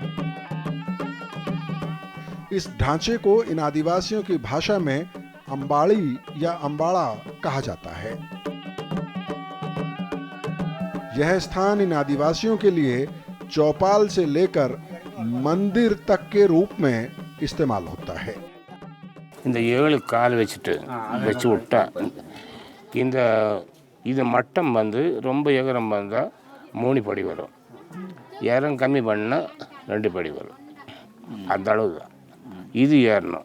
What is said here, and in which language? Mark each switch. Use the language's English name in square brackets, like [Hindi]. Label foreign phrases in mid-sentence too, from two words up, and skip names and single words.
[Hindi] इस ढांचे को इन आदिवासियों की भाषा में अंबाड़ी या अंबाड़ा कहा जाता है। यह स्थान इन आदिवासियों के लिए चौपाल से लेकर मंदिर तक के रूप में इस्तेमाल होता है। [Tamil] இந்த 7 கால் வச்சு விட்டா இது மட்டம் வந்து ரொம்ப எகரம் வந்தால் 3 படி வரும், ஏறம் கம்மி பண்ணால் 2 படி வரும். அந்த அளவு தான் இது ஏறணும்.